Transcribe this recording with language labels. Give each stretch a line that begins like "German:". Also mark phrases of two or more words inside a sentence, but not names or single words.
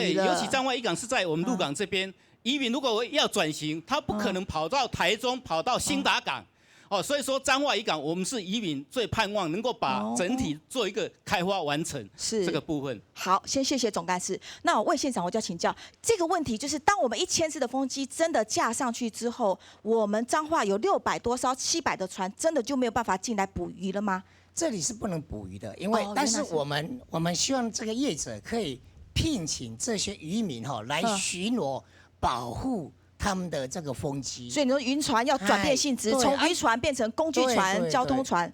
Chinese: 對，尤其彰化漁港是在我們鹿港這邊。漁民如果要轉型，他不可能跑到台中、跑到興達港，所以說彰化漁港，我們是漁民最盼望能夠把整體做一個開發完成，是這個部分。好，先謝謝總幹事。那我問縣長，我就要請教這個問題，就是當我們1000隻的風機真的架上去之後，我們彰化有600多艘、700的船，真的就沒有辦法進來捕魚了嗎？这里是不能捕鱼的，因为但是我们希望这个业者可以聘请这些渔民来巡逻保护他们的这个风机。所以你说渔船要转变性质，从渔船变成工具船、交通船。